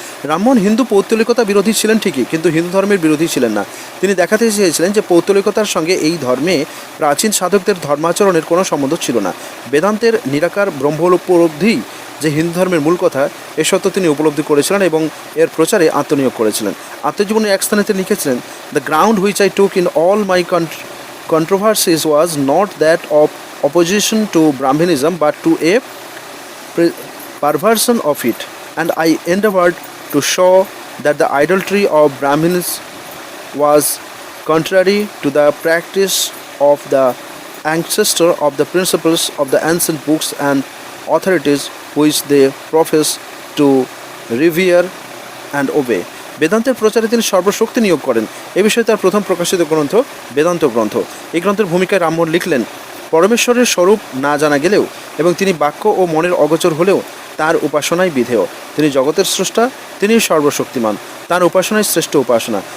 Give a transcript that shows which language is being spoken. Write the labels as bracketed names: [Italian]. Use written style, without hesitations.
[Bangla] রামমোহন হিন্দু পৌত্তলিকতা বিরোধী ছিলেন ঠিকই, কিন্তু হিন্দু ধর্মের বিরোধী ছিলেন না। তিনি দেখাতে চেয়েছিলেন যে পৌত্তলিকতার সঙ্গে এই ধর্মে প্রাচীন সাধকদের ধর্মাচরণের কোনো সম্বন্ধ ছিল না। বেদান্তের নিরাকার ব্রহ্ম উপলব্ধি যে হিন্দু ধর্মের মূল কথা, এ সত্য তিনি উপলব্ধি করেছিলেন এবং এর প্রচারে আত্মনিয়োগ করেছিলেন। আত্মজীবনের এক স্থানে তিনি লিখেছিলেন, [English] The ground which I took in all my controversies was not that of opposition to Brahmanism but to a perversion of it, and I endeavored to show that the idolatry of Brahmins was contrary to the practice of the ancestor of the principles of the ancient books and authorities which they profess to revere and obey. [Bangla] বেদান্তের প্রচারে তিনি সর্বশক্তি নিয়োগ করেন। এ বিষয়ে তার প্রথম প্রকাশিত গ্রন্থ বেদান্ত গ্রন্থ। এই গ্রন্থের ভূমিকায় রামমোহন লিখলেন, পরমেশ্বরের স্বরূপ না জানা গেলেও এবং তিনি বাক্য ও মনের অগোচর হলেও তার উপাসনায় বিধেয়। তিনি জগতের স্রষ্টা, তিনি সর্বশক্তিমান, তার উপাসনায় শ্রেষ্ঠ উপাসনা।